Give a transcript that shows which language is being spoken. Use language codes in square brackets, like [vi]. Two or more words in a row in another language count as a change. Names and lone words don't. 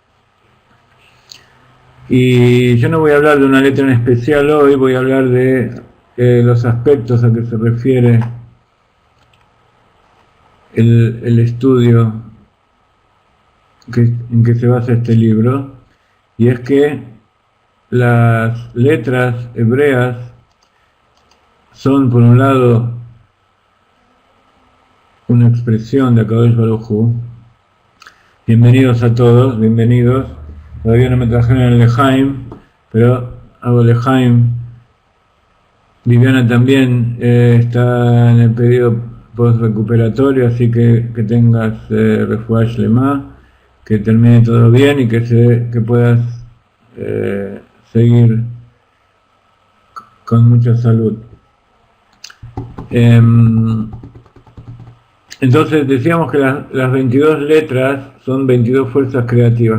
[es] Y yo no voy a hablar de una letra en especial hoy, voy a hablar de los aspectos a que se refiere el estudio en que se basa este libro, y es que las letras hebreas son, por un lado, una expresión de [he] הקדוש ברוך הוא. [es] Bienvenidos a todos, bienvenidos. Todavía no me trajeron el Lejaim, pero hago Lejaim. Viviana también está en el periodo post-recuperatorio, así que tengas [he] רפואה שלמה, [es] que termine todo bien y que puedas seguir con mucha salud. Entonces decíamos que las 22 letras son 22 fuerzas creativas.